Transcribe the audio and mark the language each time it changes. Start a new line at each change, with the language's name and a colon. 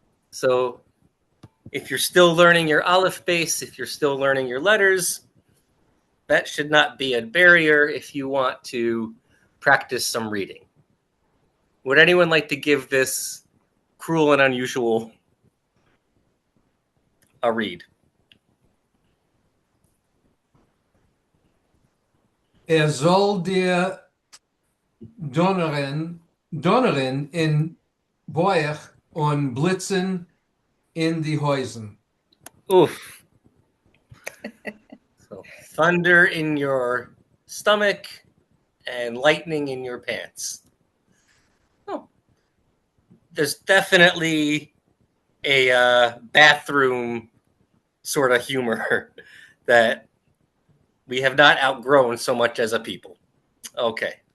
English: So if you're still learning your Aleph base, if you're still learning your letters, that should not be a barrier if you want to practice some reading. Would anyone like to give this cruel and unusual a read?
Yiddish: Soll dir donnern in Bauch und blitzen in die Häusen.
English: Oof. So thunder in your stomach and lightning in your pants. Oh. There's definitely a bathroom sort of humor that we have not outgrown so much as a people. Okay.